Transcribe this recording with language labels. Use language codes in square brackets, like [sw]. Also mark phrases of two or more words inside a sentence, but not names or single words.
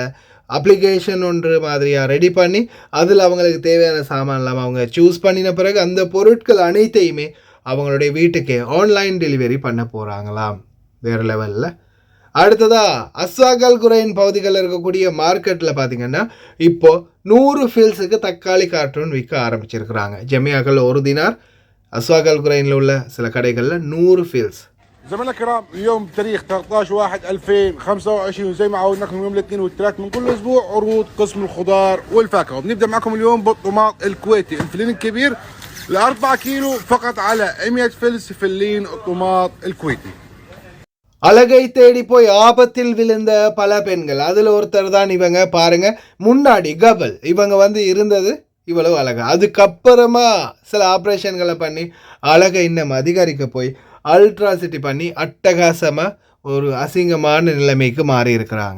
[ta] அப்ளிகேஷன் ஒன்று மாதிரியாக ரெடி பண்ணி அதில் அவங்களுக்கு தேவையான சாமான்லாம் அவங்க சூஸ் பண்ணின பிறகு அந்த பொருட்கள் அனைத்தையுமே அவங்களுடைய வீட்டுக்கே [en] online delivery [ta] பண்ண போகிறாங்களாம். வேறு லெவலில். அடுத்ததாக அஸ்வாகல் குரைன் பகுதிகளில் இருக்கக்கூடிய மார்க்கெட்டில் பார்த்திங்கன்னா இப்போது 100 ஃபீல்ஸுக்கு தக்காளி கார்ட்டூன் விற்க ஆரம்பிச்சிருக்கிறாங்க. ஜமியாக்கள் 1 தினார், அஸ்வாகல் குரைனில் உள்ள சில கடைகளில் 100 ஃபீல்ஸ். [ar] زميلنا الكرام اليوم بتاريخ 13/1/2025 وزي ما عودناكم يوم الاثنين والثلاث من كل اسبوع عروض قسم الخضار والفاكهه. وبنبدا معكم اليوم بالطماط الكويتي الفلين الكبير ل4 كيلو فقط على 100 فلس فلين الطماط الكويتي. [ta] அழகை தேடி போய் ஆபத்தில் விழுந்த பல பெண்கள், அதில் ஒருத்தர் தான் இவங்க. பாருங்க, முன்னாடி கபல் இவங்க வந்து இருந்தது இவ்வளவு அழகா, அதுக்கப்புறமா சில ஆப்ரேஷன்களை பண்ணி அழகை இன்னும் அதிகரிக்க போய் அல்ட்ராசிட்டி பண்ணி அட்டகாசமாக ஒரு அசிங்கமான நிலைமைக்கு மாறி இருக்கிறாங்க.